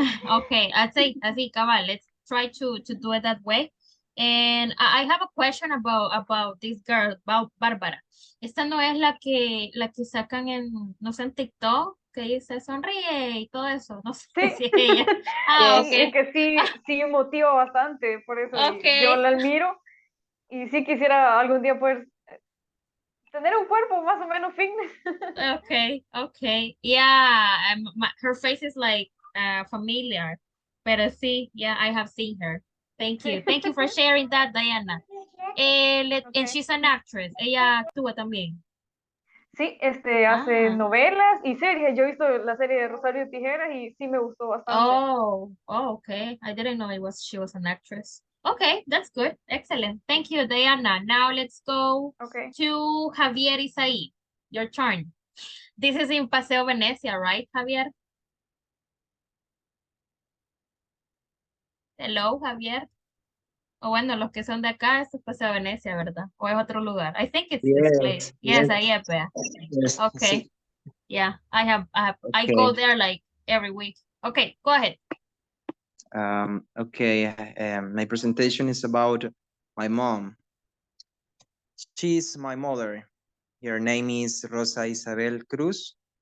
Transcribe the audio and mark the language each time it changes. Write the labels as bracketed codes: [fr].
[en] Okay, [es] así, cabal, [en] let's try to do it that way. And I have a question about this girl, about Bárbara. [es] Esta no es la que sacan no sé, en TikTok, que dice sonríe y todo eso, no sé si es ella. Ah, Sí, es que sí motiva bastante, por eso yo la admiro y sí quisiera algún día poder tener un cuerpo más o menos fitness. [en] Okay. Yeah, her face is like familiar, [es] pero sí, [en] yeah, I have seen her. Thank you for sharing that, Diana. And she's an actress. [es] Ella actúa también. Sí, hace novelas y series. Yo he visto la serie de Rosario Tijeras y sí me gustó bastante. [en] Oh, okay. I didn't know she was an actress. Okay, that's good. Excellent. Thank you, Diana. Now let's go to Javier Isaí. Your turn. This is in Paseo Venecia, right, Javier? Hello, Javier. [es] O bueno, los que son de acá, esto es Paseo Venecia, ¿verdad? O es otro lugar. [en] I think it's this place. Yes, [es] ahí es, vea. [en] Yes, Okay. [es] sí. [en] Yeah, I go there like every week. Okay, go ahead. Okay, my presentation is about my mom. She's my mother. Her name is Rosa Isabel Cruz.